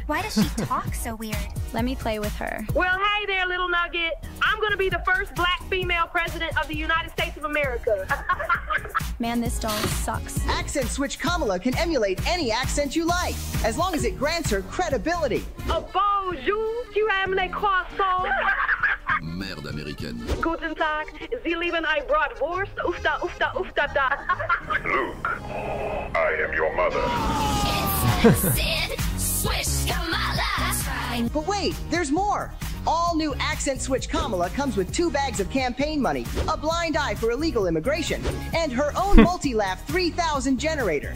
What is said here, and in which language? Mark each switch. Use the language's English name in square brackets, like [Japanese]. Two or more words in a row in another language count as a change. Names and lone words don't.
[English] Why does she talk so weird? Let me play with her. Well, hey there, little nugget. I'm gonna be the first black female president of the United States of America. Man, this doll sucks. Accent Switch Kamala can emulate any accent you like, as long as it grants her credibility. [French] Oh, bonjour, tu aimes les croissants? Merde américaine. [German] Guten Tag, Sie lieben ein Bratwurst? Ufta, ufta, ufta, da. [English] Luke, I am your mother. It's Sid, Swish, Kamala. That's right. But wait, there's more. All new Accent Switch Kamala comes with 2 bags of campaign money, a blind eye for illegal immigration, and her own multi-laugh 3000 generator.